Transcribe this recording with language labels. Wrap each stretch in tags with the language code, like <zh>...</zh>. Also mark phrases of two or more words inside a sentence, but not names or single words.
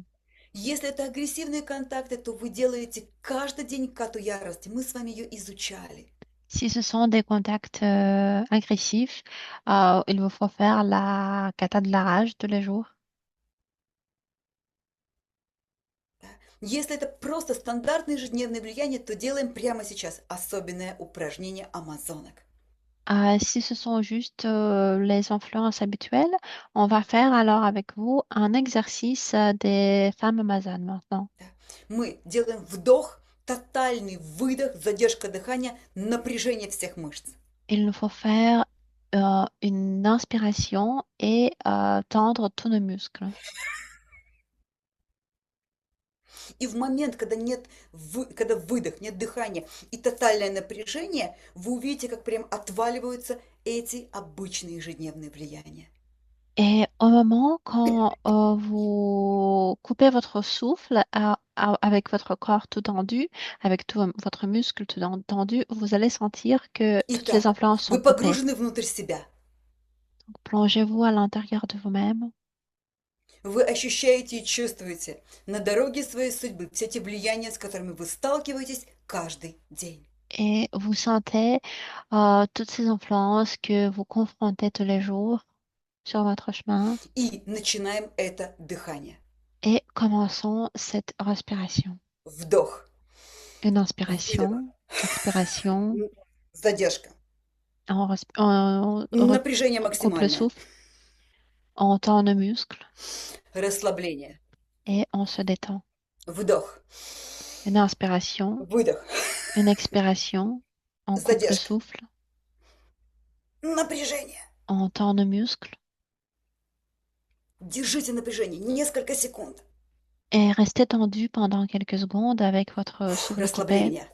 <ru>Если это агрессивные контакты, то вы делаете каждый день кату ярости. Мы с вами ее изучали.</ru> <fr>Si ce sont des contacts agressifs, il vous faut faire la cata de la rage tous les jours.</fr> <ru>Да. Если это просто стандартное ежедневное влияние, то делаем прямо сейчас особенное упражнение амазонок.</ru> <fr>Si ce sont juste les influences habituelles, on va faire alors avec vous un exercice des femmes amazones maintenant.</fr> <ru>Да. Мы делаем вдох, тотальный выдох, задержка дыхания, напряжение всех мышц.</ru> <fr>Il nous faut faire une inspiration et tendre tous nos muscles.</fr> <ru>И в момент, когда когда выдох, нет дыхания и тотальное напряжение, вы увидите, как прям отваливаются эти обычные ежедневные влияния.</ru> <fr>Et au moment quand vous coupez votre souffle avec votre corps tout tendu, avec tout votre muscle tout tendu, vous allez sentir que toutes les</fr> <ru>Итак,</ru> <fr>influences sont</fr> <ru>вы</ru> <fr>coupées.</fr> <ru>погружены внутрь себя.</ru> <fr>Donc, plongez-vous à l'intérieur de vous-même</fr> <ru>Вы ощущаете и чувствуете на дороге своей судьбы все те влияния, с которыми вы сталкиваетесь каждый день.</ru> <fr>et vous sentez toutes ces influences que vous confrontez tous les jours sur votre chemin</fr> <ru>И начинаем это дыхание.</ru> <fr>et commençons cette respiration.</fr> <ru>Вдох,</ru> <fr>Une</fr> <ru>выдох,</ru> <fr>inspiration, expiration,</fr> <ru>задержка,</ru> <fr>on</fr> <ru>напряжение</ru> <fr>coupe le</fr> <ru>максимальное,</ru> <fr>souffle, on tend nos muscles</fr> <ru>расслабление,</ru> <fr>et on se détend.</fr> <ru>вдох,</ru> <fr>Une inspiration,</fr> <ru>выдох,</ru> <fr>une expiration, on coupe le</fr> <ru>задержка,</ru> <fr>souffle,</fr> <ru>напряжение.</ru> <fr>on tend nos muscles</fr> <ru>Держите напряжение несколько секунд.</ru> <fr>et restez tendu pendant quelques secondes avec votre souffle coupé</fr> <ru>Расслабление.</ru>